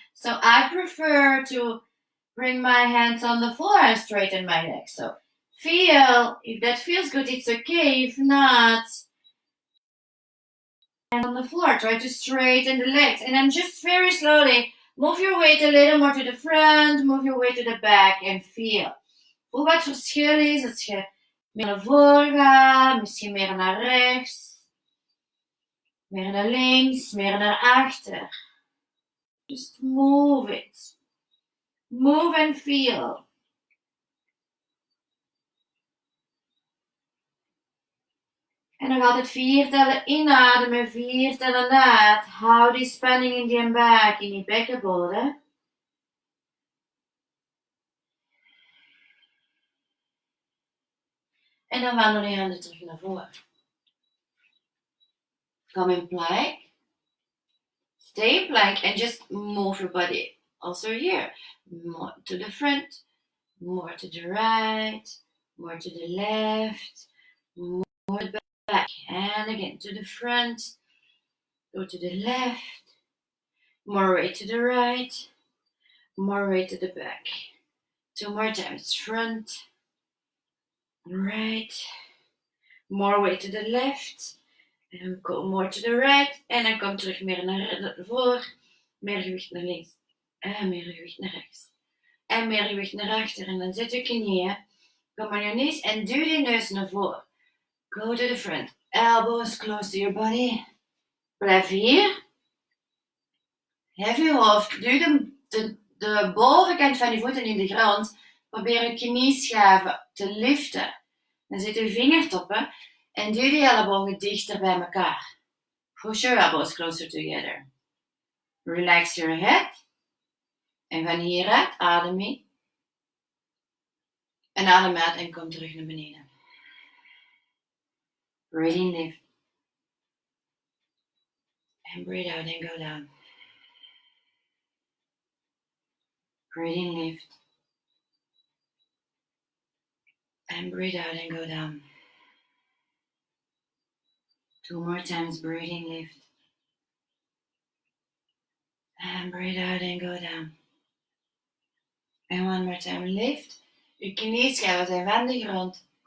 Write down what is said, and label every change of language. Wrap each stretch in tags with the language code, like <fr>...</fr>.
<en>So I prefer to bring my hands on the floor and straighten my legs. So feel, if that feels good, it's okay. If not, hands on the floor. Try to straighten the legs. And then just very slowly move your weight a little more to the front. Move your weight to the back and feel.</en> <nl>Voel wat verschil is als je meer naar voren gaat, misschien meer naar rechts, meer naar links, meer naar achter.</nl> <en>Just move it. Move and feel.</en> <nl>En nog altijd 4 tellen inademen, 4 tellen uit. Hou die spanning in die buik, in die bekkenbodem. En dan wandel je handen terug naar voren.</nl> <en>Come in plank. Stay in plank and just move your body. Also here. More to the front. More to the right. More to the left. More to the back. And again to the front. Go to the left. More weight to the right. More weight to the back. 2 more times. Front. Right. More weight to the left. En go more to the right.</en> <nl>En dan kom terug meer naar voor. Meer gewicht naar links. En meer gewicht naar rechts. En meer gewicht naar achter. En dan zet je knieën. Kom</nl> <en>on your knees.</en> <nl>En duw je neus naar voren.</nl> <en>Go to the front. Elbows close to your body.</en> <nl>Blijf hier. Hef je hoofd. Duw de bovenkant van je voeten in de grond. Probeer je knieschaven te liften. Dan zet je vingertoppen. En duw die ellebogen dichter bij elkaar.</nl> <en>Push your elbows closer together. Relax your head.</en> <nl>En van hieruit adem in. En adem uit en kom terug naar beneden.</nl> <en>Breathe in, lift. And breathe out and go down. Breathe in, lift. And breathe out and go down. 2 more times, breathe in, lift. And breathe out and go down. And 1 more time, lift.</en> <nl>Je knieschijven zijn van de grond.</nl>